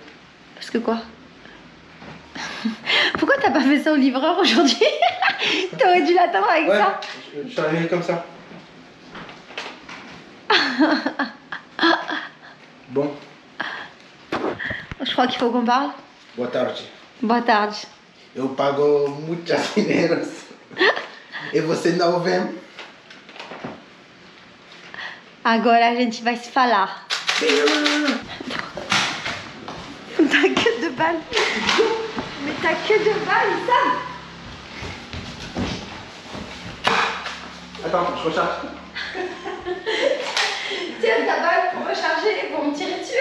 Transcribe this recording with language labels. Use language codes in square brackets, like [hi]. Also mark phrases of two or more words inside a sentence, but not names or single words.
[fr] Parce que quoi? Pourquoi t'as pas fait ça au livreur aujourd'hui? T'aurais dû l'attendre avec ça. Je suis arrivé comme ça. Bon. Je crois qu'il faut qu'on parle. [pt] Boa tarde. Boa tarde. Eu pago muitas dinheiros. E você não vem? Agora a gente vai se falar. [fr] T'as que 2 balles. Mais t'as que 2 balles, ça. Attends, je recharge. Tiens ta balle pour recharger et pour me tirer dessus.